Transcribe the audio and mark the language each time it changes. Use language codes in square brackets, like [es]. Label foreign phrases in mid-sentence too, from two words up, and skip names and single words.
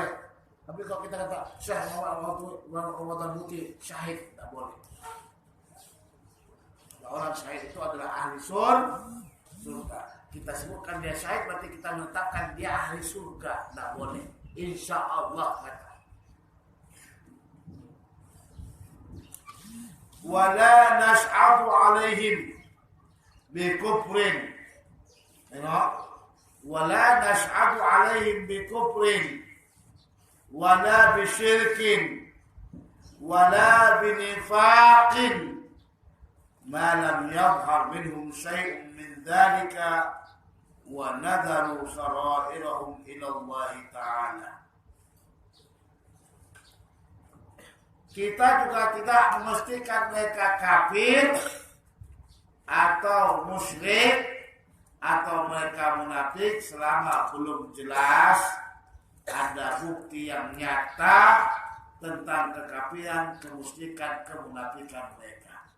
[id] Tapi kalau kita kata Syekh Muhammad Ramadan Muti syahid, tidak boleh. Orang syahid itu adalah ahli surga. Kita sebutkan dia syahid berarti kita menetapkan dia ahli surga. Tidak boleh. [ar] إن شاء الله [id] kata. [ar] ولا نشهد عليهم بكفر. [id] Tengok. [ar] ولا نشهد عليهم بكفر. ولا بشرك ولا بنفاق. ما لم يظهر منهم شيء من ذلك ونذروا سرائرهم إلى الله تعالى. [id] Kita juga tidak memastikan mereka kafir atau musyrik atau mereka munafik selama belum jelas ada bukti yang nyata tentang kekafiran, kemusyrikan, kemunafikan mereka.